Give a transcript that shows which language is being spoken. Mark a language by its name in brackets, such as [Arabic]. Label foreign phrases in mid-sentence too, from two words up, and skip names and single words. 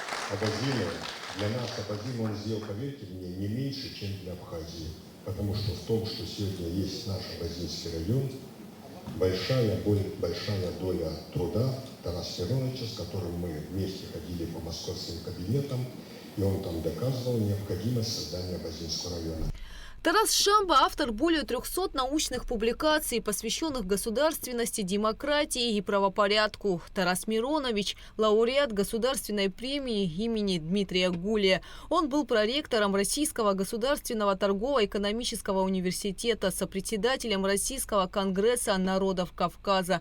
[Russian] Абазимы, для нас Абазим он сделал, поверьте мне, не меньше, чем для Абхазии. Потому что в том, что сегодня есть наш Абазинский район, большая доля труда Тараса Мироновича, с которым мы вместе ходили по московским кабинетам, и он там доказывал необходимость создания Абазинского района. Тарас Шамба – автор более 300 научных публикаций, посвященных государственности, демократии и правопорядку. Тарас Миронович – лауреат Государственной премии имени Дмитрия Гулия. Он был проректором Российского государственного торгово-экономического университета, сопредседателем Российского конгресса народов Кавказа.